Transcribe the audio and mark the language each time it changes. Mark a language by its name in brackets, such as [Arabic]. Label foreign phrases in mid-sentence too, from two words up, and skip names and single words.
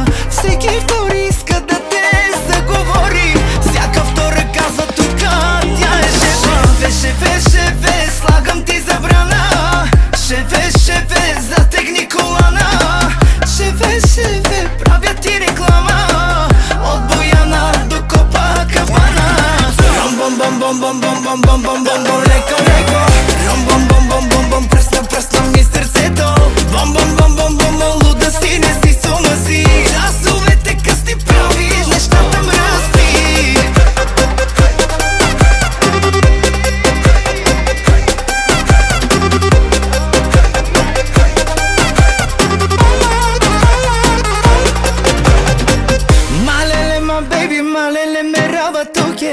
[Bulgarian] Всеки втори иска да те заговори. Всяка втора казва тука, тя е шефе. Шефе, слагам ти забрана. Шефе, затегни колана. Шефе, правя ти реклама. От Бояна до Копакабана. Ром бом бом бом бом бом бом бом бом бом бом леко, леко. Ром бом бом бом бом бом пресна, пресна ми сърцето. Бом бом бом бом бом бом луда си, не си с ума си. Часовете късни правиш, нещата мръсни. [Romany] Малеле, [English] my baby, [Romany] малеле, ме рава туке.